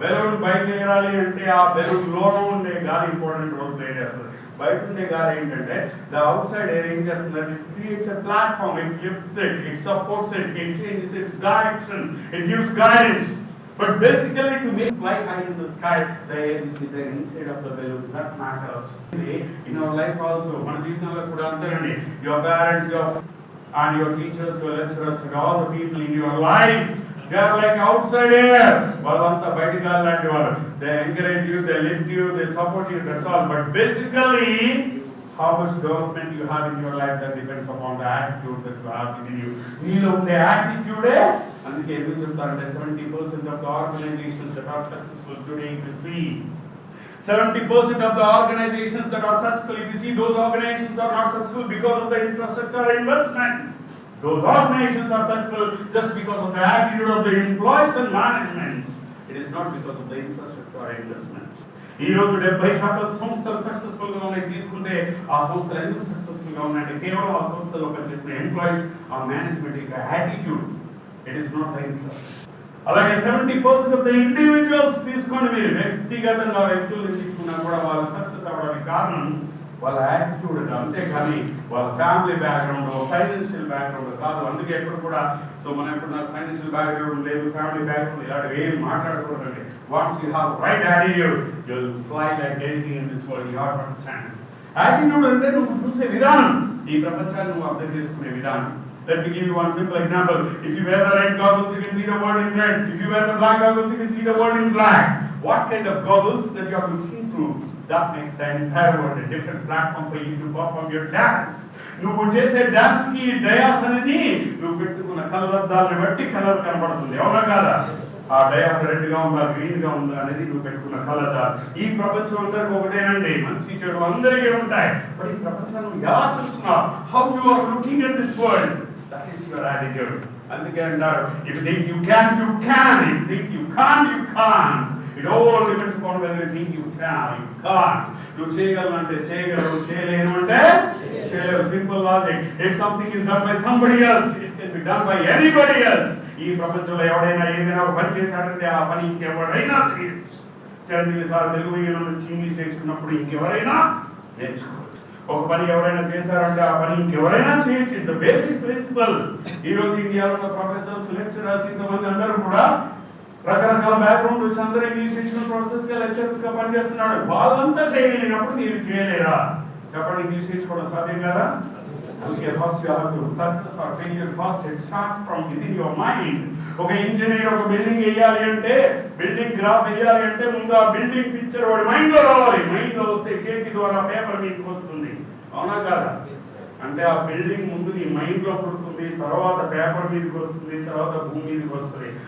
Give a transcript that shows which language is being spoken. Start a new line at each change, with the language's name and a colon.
Telugu: Balloon బయటకు ఎగరాలి అంటే ఆ బెలూన్ లోన ఉండే గాలి ఇంపార్టెంట్ రోల్ ప్లే చేస్తుంది. బయట ఉండే గాలి ఏంటంటే
English: The outside air ఏం చేస్తుంది, it creates a platform, it lifts it, it supports it, it changes its direction, it gives guidance. But basically to make fly high in the sky, the air which is inside of the balloon, that matters. In our life also,
Telugu: మన జీవితంలో కూడా అంతేనండి.
English: Your parents, and your teachers, your lecturers, and all the people in your life, they are like outside air.
Telugu: వాళ్ళంతా బయట గాలి లాంటి వాళ్ళు.
English: They encourage you, they lift you, they support you, that's all. But basically, how much development you have in your life, that depends upon the attitude that you have within you.
Telugu: నీలో ఉండే యాటిట్యూడే. అందుకే ఎందుకు చెప్తారంటే
English: 70% of the organizations that are successful today, if you see 70% of the organizations that are successful, if you see, those organizations are not successful because of the infrastructure investment. Those organizations are successful just because of the attitude of the employees and management. It is not because of the infrastructure or investment.
Telugu: ఈ రోజు 70% సంస్థలు successful గా ఉన్నాయి తీసుకుంటే, ఆ సంస్థలు ఎందుకు successful గా ఉన్నాయంటే కేవలం ఆ సంస్థలో పనిచేస్తున్న ఎంప్లాయీస్, ఆ మేనేజ్మెంట్ యొక్క attitude.
English: It is not the infrastructure.
Telugu: అలాగే
English: 70% of the individuals
Telugu: తీసుకోండి, మీరు వ్యక్తిగతంగా వ్యక్తులను తీసుకున్నా కూడా వాళ్ళు సక్సెస్ అవ్వడానికి కారణం వాళ్ళ యాటిట్యూడ్, అంతేకాని వాళ్ళ ఫ్యామిలీ బ్యాక్గ్రౌండ్, ఫైనాన్షియల్ బ్యాక్గ్రౌండ్ కాదు. అందుకే ఎప్పుడు కూడా మనం ఎప్పుడు నాకు ఫైనాన్షియల్ బ్యాక్గ్రౌండ్ లేదు, ఫ్యామిలీ బ్యాక్గ్రౌండ్ ఇలాంటివి ఏం మాట్లాడకూడదండి.
English: Once you have right attitude, you will fly like anything in this world. You have to understand.
Telugu: Attitude అంటే నువ్వు చూసే విధానం, ఈ ప్రపంచాన్ని నువ్వు అర్థం చేసుకునే విధానం.
English: Let me give you one simple example. If you wear the red goggles, you can see the world in red. If you wear the black goggles, you can see the world in black. What kind of goggles that you are looking through, that makes the entire world a different platform for you to perform your dance.
Telugu: నువ్వు చేసే dance కి dais అనేది నువ్వు పెట్టుకున్న కళ్ళద్దాలని బట్టి colour కనబడుతుంది, అవునా కాదా? ఆ డయాస్ రెడ్ గా ఉందా, గ్రీన్ గా ఉందా అనేది నువ్వు పెట్టుకున్న కళ్ళద్దాలు. ఈ ప్రపంచం అందరికి ఒకటేనండి, మంచి చెడు అందరికీ ఉంటాయి. బట్ ఈ ప్రపంచాన్ని నువ్వు ఎలా చూస్తున్నావు,
English: How you are looking at this world, that is your attitude.
Telugu: అందుకే అంటారు,
English: If you think you can, you can. If you think you can't, you can't. It all depends upon whether you think you can, you can't.
Telugu: నువ్వు చేయగలనంటే చేయగలవు, చేయలేను అంటే చేయలేవు. Simple logic.
English: If something is done by somebody else, it can be done by anybody else.
Telugu: ఈ ప్రపంచంలో ఎవడైనా ఏదైనా ఒక పని చేశాడంటే ఆ పని ఇంకెవరైనా చేయొచ్చు. చంద్రుని సార్ తెలుగు మీడియం నుంచి ఇంగ్లీష్ నేర్చుకున్నప్పుడు ఇంకెవరైనా నేర్చుకోవచ్చు. ఒక పని ఎవరైనా చేశారంటే ఆ పని ఇంకెవరైనా చేయొచ్చు.
English: It's a basic principle.
Telugu: ఈ రోజు ఇండియాలో ఉన్న ప్రొఫెసర్స్, లెక్చరర్స్, ఇంతమంది అందరూ కూడా రకరకాల బ్యాక్గ్రౌండ్ వచ్చి అందరూ ఇంగ్లీష్ నేర్చుకున్న ప్రొఫెసర్స్ గా, లెక్చరర్స్ గా పనిచేస్తున్నాడు. వాళ్ళంతా చేయలేనప్పుడు మీరు చేయలేరా? చెప్పండి, ఇంగ్లీష్ నేర్చుకోవడం సాధ్యం కదా?
English: Okay, first you have to success or failure first. It starts from within your mind.
Telugu: ఒక ఇంజనీర్ ఒక బిల్డింగ్ వేయాలి అంటే, బిల్డింగ్ గ్రాఫ్ వేయాలి అంటే ముందు ఆ బిల్డింగ్ పిక్చర్ వాడి మైండ్ లో రావాలి. మైండ్ లో వస్తే చేతి ద్వారా పేపర్ మీదకి వస్తుంది, అవునా కాదా? అంటే ఆ బిల్డింగ్ ముందు నీ మైండ్ లో పుడుతుంది, తర్వాత పేపర్ మీదకి వస్తుంది, తర్వాత భూమి మీదకి వస్తుంది.